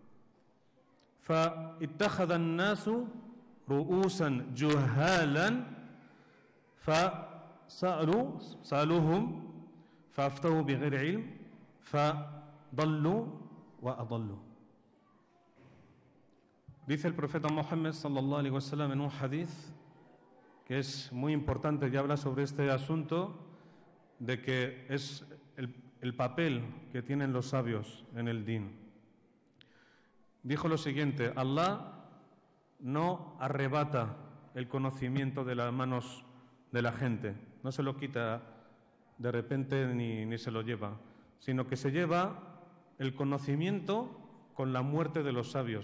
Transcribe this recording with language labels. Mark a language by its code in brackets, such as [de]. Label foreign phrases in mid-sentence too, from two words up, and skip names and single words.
[ar] فاتخذ الناس رؤوسا جهالا فسألوهم فأفتوا بغير علم فضلوا وأضلوا. [es] Dice el profeta Muhammad [ar] صلى الله عليه وسلم [es] en un hadith que es muy importante y habla sobre este asunto de que es el papel que tienen los sabios en el din. Dijo lo siguiente: Allah no arrebata el conocimiento de las manos de la gente, no se lo quita de repente ni se lo lleva, sino que se lleva el conocimiento con la muerte de los sabios.